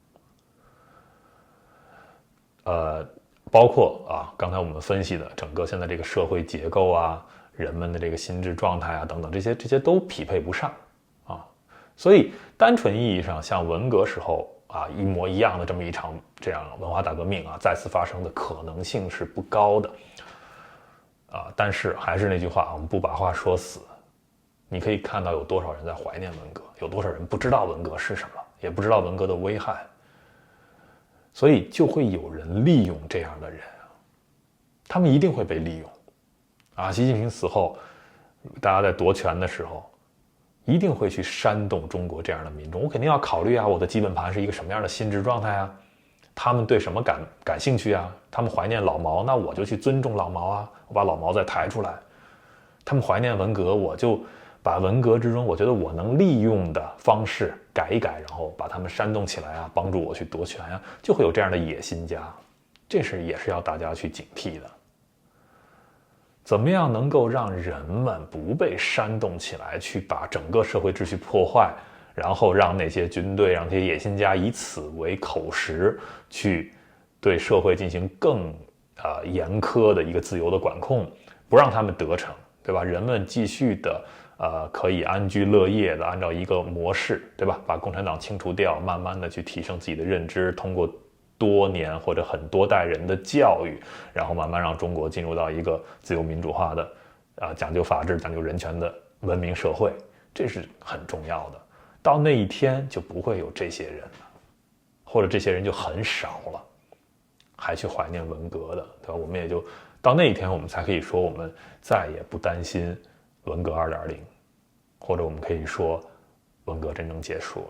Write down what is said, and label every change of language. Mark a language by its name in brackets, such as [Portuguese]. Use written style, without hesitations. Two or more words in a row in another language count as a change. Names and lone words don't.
[Chinese] 包括剛才我們分析的整個現在這個社會結構啊，人們的這個心智狀態啊等等，這些都匹配不上啊。所以單純意義上像文革時候一模一樣的這麼一場這樣文化大革命再次發生的可能性是不高的但是還是那句話，我們不把話說死。你可以看到有多少人在懷念文革，有多少人不知道文革是什麼，也不知道文革的危害，所以就會有人利用這樣的人，他們一定會被利用習近平死後，大家在奪權的時候一定會去煽動中國這樣的民眾。我肯定要考慮啊，我的基本盤是一個什麼樣的心智狀態啊？他們對什麼感興趣啊？他們懷念老毛，那我就去尊重老毛啊，我把老毛再抬出來。他們懷念文革，我就把文革之中我覺得我能利用的方式改一改，然後把他們煽動起来啊，幫助我去夺权啊，就会有这样的野心家。这也是要大家去警惕的。怎麼樣能夠讓人們不被煽動起來，去把整個社會秩序破壞，然後讓那些軍隊、讓這些野心家以此為口實，去對社會進行更嚴苛的一個自由的管控，不讓他們得逞，對吧？人們繼續的可以安居樂業的按照一個模式，对吧？把共產黨清除掉，慢慢的去提升自己的認知，通過多年或者很多代人的教育，然後慢慢讓中國進入到一個自由民主化的講究法治、講究人權的文明社會，這是很重要的。到那一天就不會有這些人了，或者這些人就很少了，還去懷念文革的，對吧？我們也就到那一天，我們才可以說我們再也不擔心文革 2.0， 或者我們可以說文革真正結束了。